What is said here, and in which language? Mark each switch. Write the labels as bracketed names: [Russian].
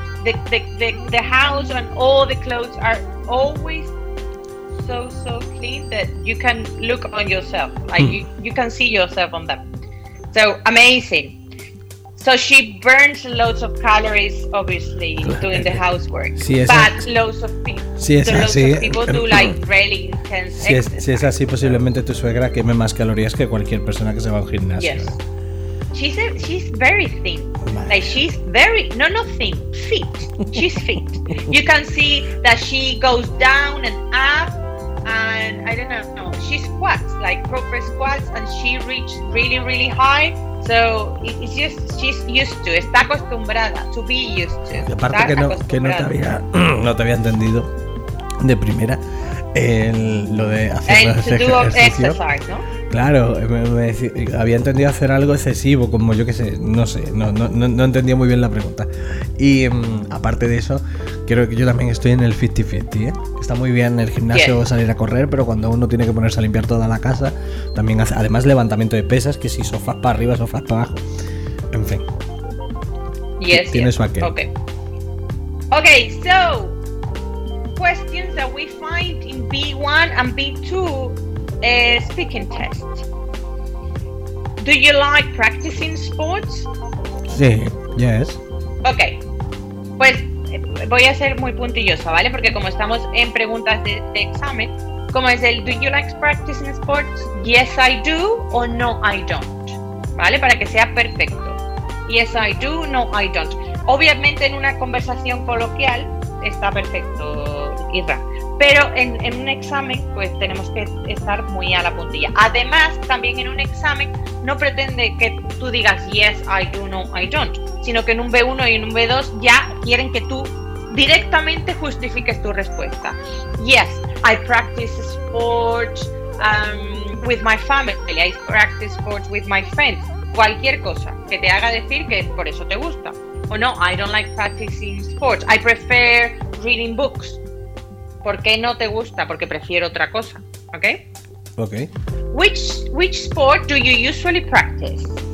[English] The house and all the clothes are always so clean that you can look on yourself. Like you can see yourself on them. So amazing. So she burns loads of calories, obviously, doing the housework. [Spanish] Sí, Si es así, posiblemente tu suegra queme más calorías que cualquier persona que se va a un gimnasio. [English] Yes. She's very thin. Like she's very fit. She's fit. You can see that she goes down and up, and I don't know. She squats, like proper squats, and she reaches really, really high. So it's just she's used to. [Spanish] Está acostumbrada. [English] To be used to. [Spanish] Y aparte que no te había entendido de primera. Lo de hacer ejercicio. [English] Exercise, ¿no? [Spanish] Claro, me había entendido hacer algo excesivo, como yo que sé, no entendía muy bien la pregunta. Y aparte de eso, creo que yo también estoy en el 50-50, ¿eh? Está muy bien el gimnasio, yes, salir a correr, pero cuando uno tiene que ponerse a limpiar toda la casa, también hace, además, levantamiento de pesas, que si sofás para arriba, sofás para abajo. En fin. [English] Yes, [Spanish] tiene [English] yes. [Spanish] su aquel. [English] Okay, so questions that we find in B1 and B2 speaking test. Do you like practicing sports? [Spanish] Sí, yes. Okay. Pues voy a ser muy puntillosa, ¿vale? Porque como estamos en preguntas de examen, como es el [English] do you like practicing sports? Yes, I do [Spanish] o [English] no, I don't. [Spanish] ¿Vale? Para que sea perfecto. [English] Yes, I do, no, I don't. [Spanish] Obviamente en una conversación coloquial está perfecto. Pero en un examen pues tenemos que estar muy a la puntilla. Además, también en un examen no pretende que tú digas [English] yes, I do, no, I don't, [Spanish] sino que en un B1 y en un B2 ya quieren que tú directamente justifiques tu respuesta. [English] Yes, I practice sports with my family, I practice sports with my friends. [Spanish] Cualquier cosa que te haga decir que por eso te gusta. [English] O no, I don't like practicing sports, I prefer reading books. [Spanish] ¿Por qué no te gusta? Porque prefiero otra cosa, ¿ok? [English] Ok. Which sport do you usually practice?